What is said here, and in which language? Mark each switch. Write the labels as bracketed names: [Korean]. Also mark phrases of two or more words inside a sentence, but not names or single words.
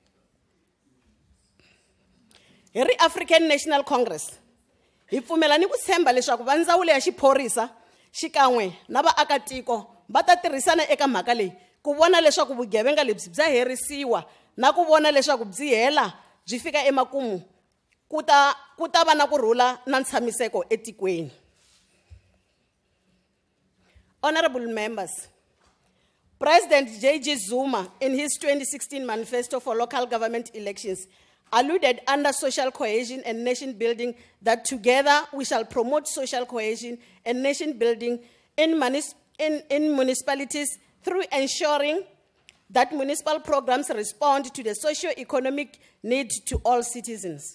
[Tsonga] Hi ri African National Congress hi pfumela ni ku tshemba leswaku va ndzawulo ya xiphorisa xikan'we na vaakatiko va ta tirhisana eka mhaka leyi ku vona leswaku vugevenga lebyi bya herisiwa na ku vona leswaku byi hela byi fika emakumu ku ta va na kurhula na ntshamiseko etikweni. [English] Honorable members, President J.G. Zuma, in his 2016 manifesto for local government elections, alluded under social cohesion and nation building that together we shall promote social cohesion and nation building in municipalities through ensuring that municipal programs respond to the socio-economic need to all citizens.